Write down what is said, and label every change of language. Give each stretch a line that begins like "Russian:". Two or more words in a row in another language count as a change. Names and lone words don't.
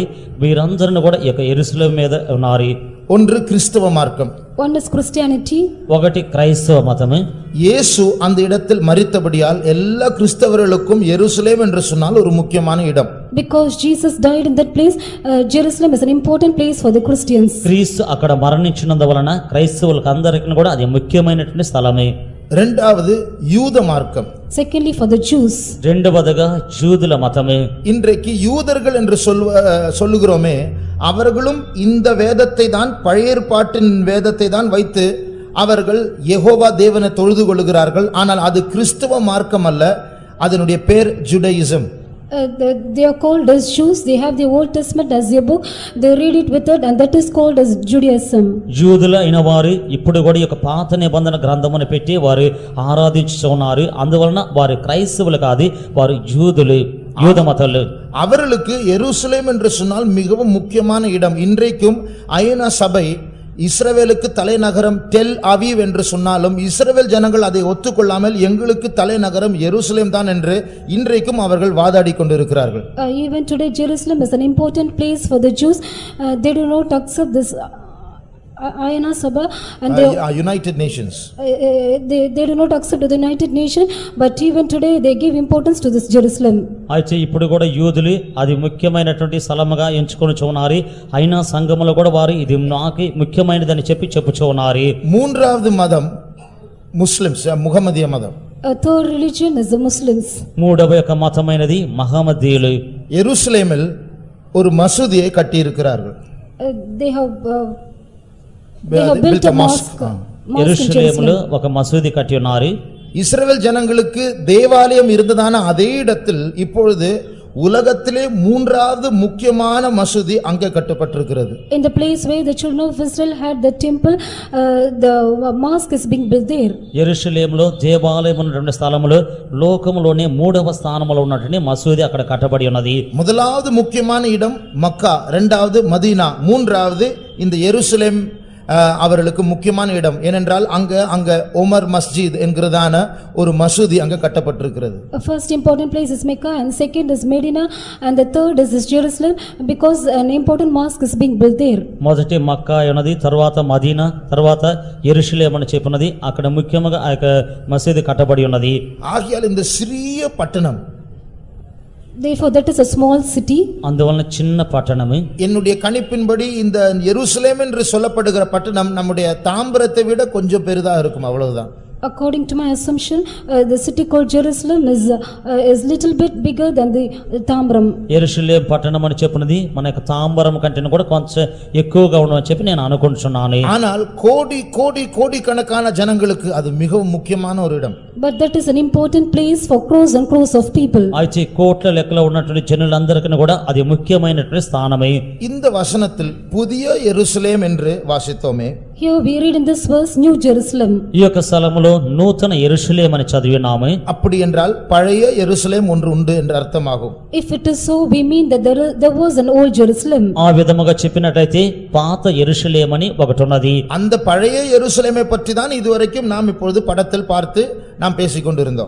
Telugu: వీరందరూ కూడా ఈ యొక్క యెరూషలేము మీద ఉన్నారు.
Tamil: ஒன்று கிறிஸ்தவ மார்க்கம்.
English: One is Christianity.
Telugu: ఒకటి క్రైస్తవ మతము.
Tamil: இயேசு அந்த இடத்தில் மரித்தபடியால் எல்லா கிறிஸ்தவர்களுக்கும் எருசலேம் என்று சொன்னால் ஒரு முக்கியமான இடம்.
English: Because Jesus died in that place, Jerusalem is an important place for the Christians.
Telugu: క్రీస్తు అక్కడ మరణించినందువలన క్రైస్తవులకు అందరికీ కూడా అది ముఖ్యమైనటువంటి స్థలమే.
Tamil: இரண்டாவது யூத மார்க்கம்.
English: Secondly, for the Jews.
Telugu: రెండవదిగా యూదుల మతమే.
Tamil: இன்றைக்கு யூதர்கள் என்று சொல்லுகிறோமே, அவர்களும் இந்த வேதத்தை தான், பழைய ஏற்பாட்டின் வேதத்தை தான் வைத்து அவர்கள் யெகோவா தேவனை தொழுது கொள்கிறார்கள். ஆனால் அது கிறிஸ்தவ மார்க்கம் அல்ல, அதனுடைய பேர் ஜுடாயிசம்.
English: They are called as Jews. They have the Old Testament as their book. They read it with it, and that is called as Judaism.
Telugu: యూదుల అయిన వారు ఇప్పుడు కూడా ఒక పాత నిబంధన గ్రంథమును పెట్టి వారు ఆరాధించుచున్నారు. అందువలన వారు క్రైస్తవులు కాదు, వారు యూదులు, యూద మతలు.
Tamil: அவர்களுக்கு எருசலேம் என்று சொன்னால் மிகவும் முக்கியமான இடம். இன்றைக்கும் ஐநா சபை இஸ்ரவேலுக்கு தலைநகரம் டெல் அவீவ் என்று சொன்னாலும் இஸ்ரவேல் ஜனங்கள் அதை ஒத்துக்கொள்ளாமல் எங்களுக்கு தலைநகரம் எருசலேம் தான் என்று இன்றைக்கும் அவர்கள் வாதாடி கொண்டிருக்கிறார்கள்.
English: Even today Jerusalem is an important place for the Jews. They do not accept this
Tamil: ஐநா சபை,
English: and they, United Nations. they do not accept the United Nations, but even today they give importance to this Jerusalem.
Telugu: అయితే ఇప్పుడు కూడా యూదులు అది ముఖ్యమైనటువంటి స్థలముగా ఎంచుకొని ఉన్నారు. అయినా సంఘములో కూడా వారు ఇది నాకు ముఖ్యమైనదని చెప్పుచూ ఉన్నారు.
Tamil: மூன்றாவது மதம் முஸ்லிம்ஸ், முகமதிய மதம்.
English: A third religion is the Muslims.
Telugu: మూడవ యొక్క మతమైనది మహమ్మదీయులు.
Tamil: எருசலேமில் ஒரு மசூதியை கட்டி இருக்கிறார்கள்.
English: They have built a mosque. Mosque in
Telugu: యెరూషలేములో
English: Jerusalem.
Telugu: ఒక మసూది కట్టి ఉన్నారు.
Tamil: இஸ்ரவேல் ஜனங்களுக்கு தேவாலயம் இருந்ததான அதே இடத்தில் இப்பொழுது உலகத்திலே மூன்றாவது முக்கியமான மசூதி அங்கே கட்டப்பட்டிருக்கிறது.
English: In the place where the children of Israel had the temple, the mosque is being built there.
Telugu: యెరూషలేములో దేవాలయం ఉన్నటువంటి స్థలములో లోకములోనే మూడవ స్థానములో ఉన్నటువంటి మసూది అక్కడ కట్టబడి ఉన్నది.
Tamil: முதலாவது முக்கியமான இடம் மக்கா, இரண்டாவது மதீனா, மூன்றாவது இந்த எருசலேம் அவர்களுக்கு முக்கியமான இடம். ஏனென்றால் அங்க உமர் மஸ்ஜித் என்கிறதான ஒரு மசூதி அங்க கட்டப்பட்டிருக்கிறது.
English: First important place is Mecca, and second is Medina, and the third is Jerusalem, because an important mosque is being built there.
Telugu: మొదటి మక్కా ఉన్నది, తర్వాత మదీనా, తర్వాత యెరూషలేము అని చెప్పున్నది. అక్కడ ముఖ్యంగా ఆ యొక్క మసీదు కట్టబడి ఉన్నది.
Tamil: ஆகையால் இந்த சிறிய பட்டணம்,
English: Therefore that is a small city.
Telugu: అందువలన చిన్న పట్టణము.
Tamil: என்னுடைய கணிப்பின்படி இந்த எருசலேம் என்று சொல்லப்படுகிற பட்டணம் நம்முடைய தாம்பரத்தை விட கொஞ்சம் பெரிதா இருக்கும், அவ்வளவுதான்.
English: According to my assumption, the city called Jerusalem is little bit bigger than the Tambram.
Telugu: యెరూషలేము పట్టణం అని చెప్పున్నది మన యొక్క తాంబరం కంటే కూడా కొంచెం ఎక్కువగా ఉండని చెప్పి నేను అనుకుంటున్నాను.
Tamil: ஆனால் கோடி கோடி கோடி கணக்கான ஜனங்களுக்கு அது மிகவும் முக்கியமான ஒரு இடம்.
English: But that is an important place for crores and crores of people.
Telugu: అయితే కోట్ల లెక్కలో ఉన్నటువంటి జనులందరికీ కూడా అది ముఖ్యమైనటువంటి స్థానమే.
Tamil: இந்த வசனத்தில் புதிய எருசலேம் என்று வாசித்தோமே.
English: Here we read in this verse New Jerusalem.
Telugu: ఈ యొక్క స్థలములో నూతన యెరూషలేము అని చదివినాము.
Tamil: அப்படி என்றால் பழைய எருசலேம் ஒன்று உண்டு என்று அர்த்தமாகும்.
English: If it is so, we mean that there was an old Jerusalem.
Telugu: ఆ విధముగా చెప్పినట్లయితే పాత యెరూషలేము అని ఒకటి ఉన్నది.
Tamil: அந்த பழைய எருசலேமை பற்றி தான் இதுவரைக்கும் நாம் இப்பொழுது படத்தில் பார்த்து நாம் பேசிக்கொண்டிருந்தோம்.